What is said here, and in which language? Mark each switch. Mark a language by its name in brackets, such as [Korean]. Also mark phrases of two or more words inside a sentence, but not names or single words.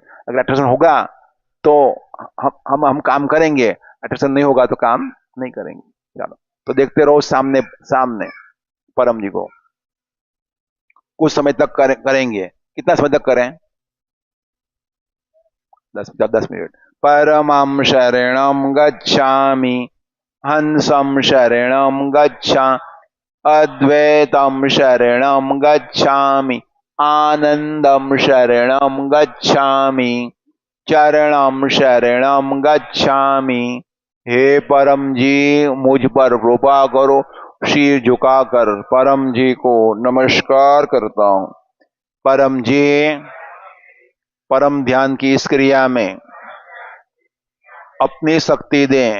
[Hindi] अगर अट्रैक्शन होगा तो हम काम करेंगे, अट्रैक्शन नहीं होगा तो काम नहीं करेंगे। चलो, तो देखते रहो सामने सामने परम जी को। कुछ समय तक करेंगे। कितना समय तक करें? 10 मिनट। [Sanskrit] परमं शरणं गच्छामि, हंसं शरणं गच्छामि, अद्वैतं शरणं गच्छामि, आनंदं शरणं गच्छामि, चरणं शरणं गच्छामि। [Hindi] हे परम जी, मुझ पर कृपा करो। शीर झुकाकर परम जी को नमस्कार करता हूं। परम जी, परम ध्यान की इस क्रिया में अपनी शक्ति दें।